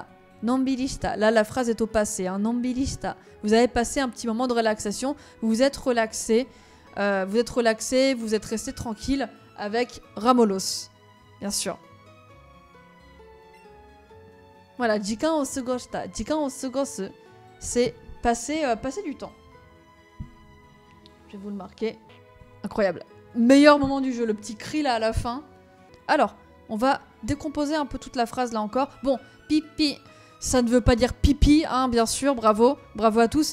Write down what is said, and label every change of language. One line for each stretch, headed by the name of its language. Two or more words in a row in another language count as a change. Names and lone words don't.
French: Là, la phrase est au passé.
Japanese: Hein. Nonbirishita.
French: Vous avez passé un petit moment de relaxation. Vous vous êtes relaxé. Vous êtes resté tranquille avec Ramolos. Bien sûr. Voilà,
Japanese: 時間を過ごした. 時間を過ごす,
French: c'est passer du temps. Je vais vous le marquer. Incroyable. Meilleur moment du jeu, le petit cri là à la fin. Alors, on va décomposer un peu toute la phrase là encore. Bon, pipi, ça ne veut pas dire pipi, hein, bien sûr, bravo à tous.